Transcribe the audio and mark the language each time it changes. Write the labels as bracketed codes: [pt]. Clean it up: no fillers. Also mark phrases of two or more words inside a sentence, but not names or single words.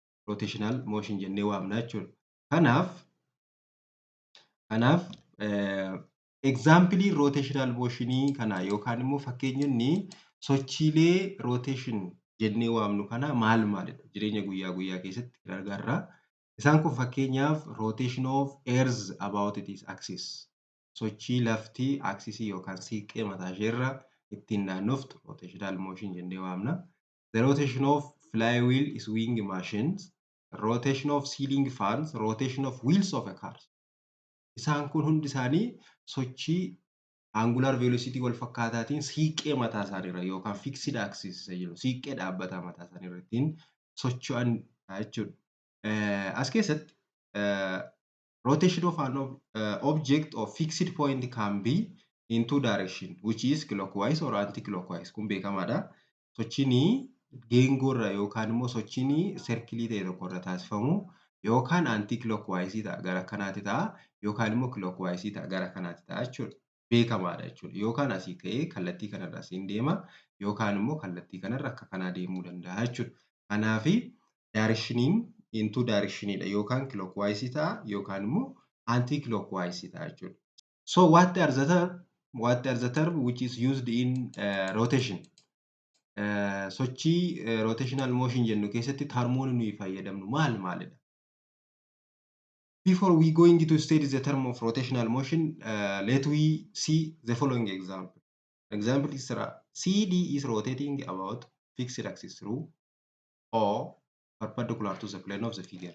[om] Kanaaf example [en] rotational motionii [om] kana yookaan immoo fakkeenyonni sochiilee rotation jennee waamnu kana maalidha? Jireenya guyyaa keessatti gargaarra. Isaan kun fakkeenyaaf [en] rotation of earth about its axis. [om] Sochii lafti aksisii yookaan siiqqee mataa isheerra ittiin naannoftu [en] rotational motion [om] jennee waamna. [en] The rotation of flywheel swing machines, rotation of ceiling fans, rotation of wheels of a car. [om] Isaan kun hundi isaanii sochii [en] angular velocity [om] wal fakkaataatiin siiqqee mataa isaaniirra yookaan [en] fixed axis [om] jedhu siiqqee dhaabbataa mataa isaaniirra ittiin socho'an jechuudha. [en] As keessatti rotation of an object of fixed point can be in two direction, which is clockwise or anti-clockwise. [om] Kun beekamaadha. Sochiin geengoorra yookaan immoo sochiin serkilii ta'e tokkorra taasifamu yookaan anti-clockwise ta'a gara kanaatti ta'a yookaan immoo clockwise ta'a gara kanaatti ta'a jechuudha. Beekamaadha jechuudha. Yookaan asii ka'ee kallattii kanarra asiin deema yookaan immoo kallattii kanarra akka kanaa deemuu danda'a jechuudha. Kanaaf directioniin into directionidha yookaan clockwise ta'a yookaan immoo anti-clockwise ta'a jechuudha. [en] So what are the term which is used in rotation? [om] Sochii [en] rotational motion [om] jennu keessatti termoonni nuyi fayyadamnu maalidha? [en] Before we going to study the term of rotational motion, let we see the following example. Example is CD is rotating about fixed axis through or perpendicular to the plane of the figure.